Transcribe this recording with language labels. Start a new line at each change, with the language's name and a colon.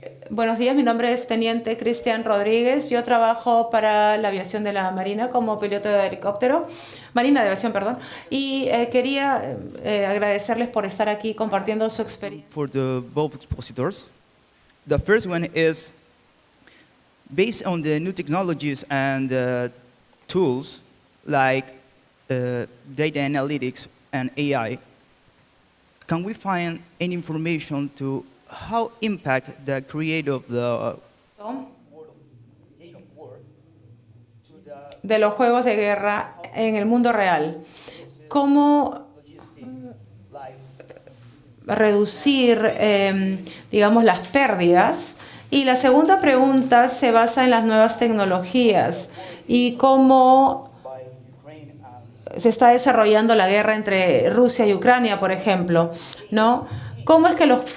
Spanish: Buenos días, mi nombre es Teniente Cristian Rodríguez. Yo trabajo para la aviación de la Marina como piloto de helicóptero. Marina de aviación, perdón. Y quería agradecerles por estar aquí compartiendo su experiencia.
English: For the both expositors. The first one is based on the new technologies and tools like data analytics and AI. Can we find any information to how impact the creator of the
Spanish: de los juegos de guerra en el mundo real? ¿Cómo reducir, digamos, las pérdidas? Y la segunda pregunta se basa en las nuevas tecnologías y cómo se está desarrollando la guerra entre Rusia y Ucrania, por ejemplo, ¿no? ¿Cómo es que los